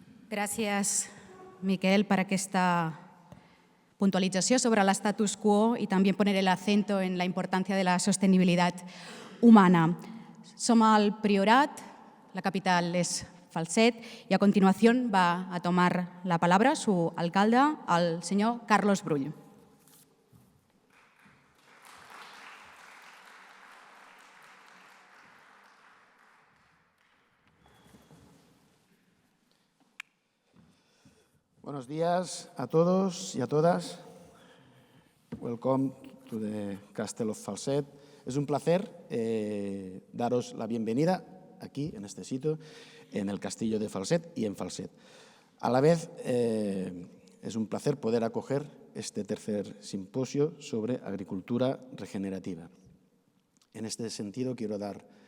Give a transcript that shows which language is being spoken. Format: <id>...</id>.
<ca>Gràcies, Miquel, per aquesta puntualització sobre l'estatus quo</ca> <es>y también poner el acento en la importancia de la sostenibilidad humana.</es> <ca>Som al Priorat,</ca> <es>la capital es Falset, y a continuación va a tomar la palabra su alcalde, el señor Carlos Brull. Buenos días a todos y a todas.</es> <en>Welcome to the Castle of Falset.</en> <es>Es un placer daros la bienvenida aquí, en este sitio, en el castillo de Falset y en Falset. A la vez, es un placer poder acoger este tercer simposio sobre agricultura regenerativa. En este sentido, quiero dar</es>